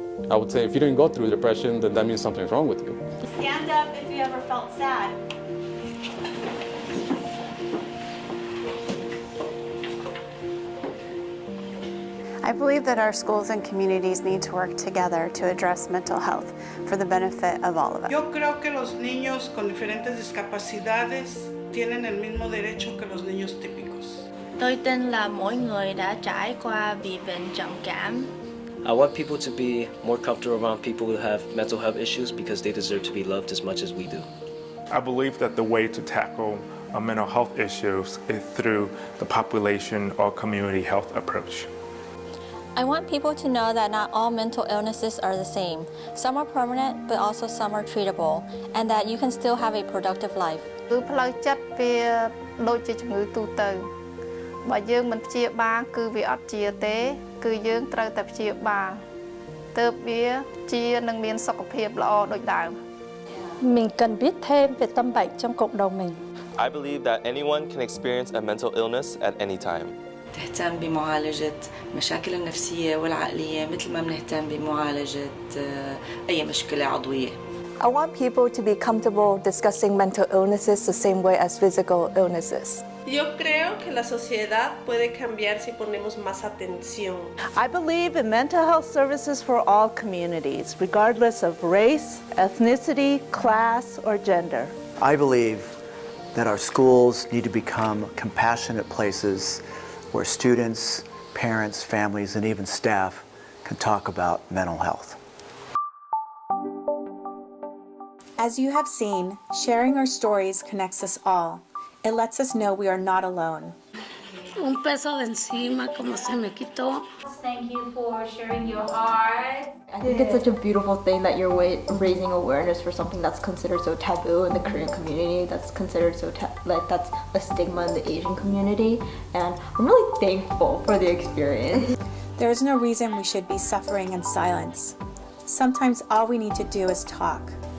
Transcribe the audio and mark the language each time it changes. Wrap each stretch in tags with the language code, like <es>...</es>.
<en>I would say if you didn't go through depression, then that means something's wrong with you. Stand up if you ever felt sad. I believe that our schools and communities need to work together to address mental health for the benefit of all of us.</en> <es>Yo creo que los niños con diferentes discapacidades tienen el mismo derecho que los niños típicos.</es> <vi>Tôi tin là mỗi người đã trải qua bị bệnh trầm cảm.</vi> <en>I want people to be more comfortable around people who have mental health issues because they deserve to be loved as much as we do. I believe that the way to tackle mental health issues is through the population or community health approach. I want people to know that not all mental illnesses are the same. Some are permanent, but also some are treatable, and that you can still have a productive life.</en> <km>ផ្លូវចិត្តវាដូចជាជំងឺទូទៅបើយើងមិនព្យាបាលគឺវាអត់ជាទេគឺយើងត្រូវតែព្យាបាលទើបវាជានឹងមានសុខភាពល្អដូចដើម</km> <vi>Mình cần biết thêm về tâm bệnh trong cộng đồng mình.</vi> <en>I believe that anyone can experience a mental illness at any time.</en> <ar>تهتم بمعالجة مشاكل النفسية والعقلية مثل ما بنهتم بمعالجة أي مشكلة عضوية.</ar> <en>I want people to be comfortable discussing mental illnesses the same way as physical illnesses.</en> <es>Yo creo que la sociedad puede cambiar si ponemos más atención.</es> <en>I believe in mental health services for all communities, regardless of race, ethnicity, class, or gender. I believe that our schools need to become compassionate places where students, parents, families, and even staff can talk about mental health. As you have seen, sharing our stories connects us all. It lets us know we are not alone.</en> <es>Un peso de encima, como se me quitó.</es> <en>Thank you for sharing your art. I think it's such a beautiful thing that you're raising awareness for something that's considered so taboo in the Korean community, that's considered so that's a stigma in the Asian community, and I'm really thankful for the experience. There is no reason we should be suffering in silence. Sometimes all we need to do is talk.</en>